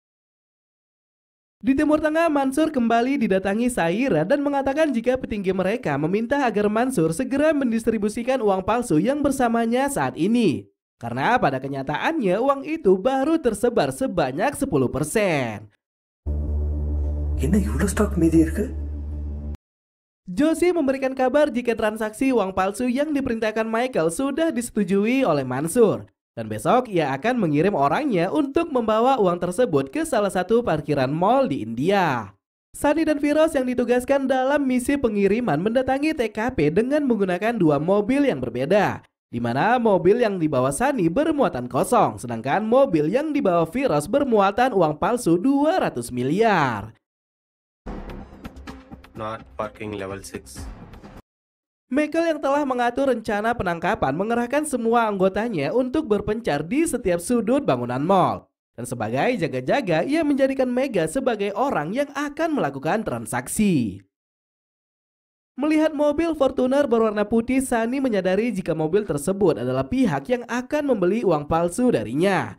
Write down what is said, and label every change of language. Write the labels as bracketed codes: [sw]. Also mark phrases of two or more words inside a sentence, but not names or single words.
[id] Di Timur Tengah, Mansur kembali didatangi Saira dan mengatakan jika petinggi mereka meminta agar Mansur segera mendistribusikan uang palsu yang bersamanya saat ini. Karena pada kenyataannya uang itu baru tersebar sebanyak 10%. [ta] என்ன இவ்வளோ ஸ்டாக் மீதி இருக்கு? [id] Joshi memberikan kabar jika transaksi uang palsu yang diperintahkan Michael sudah disetujui oleh Mansur. Dan besok ia akan mengirim orangnya untuk membawa uang tersebut ke salah satu parkiran mall di India. Sunny dan Firoz yang ditugaskan dalam misi pengiriman mendatangi TKP dengan menggunakan dua mobil yang berbeda. Di mana mobil yang dibawa Sunny bermuatan kosong, sedangkan mobil yang dibawa Firoz bermuatan uang palsu 200 miliar. [en] Not parking level 6. [id] Michael yang telah mengatur rencana penangkapan mengerahkan semua anggotanya untuk berpencar di setiap sudut bangunan mall. Dan sebagai jaga-jaga, ia menjadikan Mega sebagai orang yang akan melakukan transaksi. Melihat mobil Fortuner berwarna putih, Sunny menyadari jika mobil tersebut adalah pihak yang akan membeli uang palsu darinya.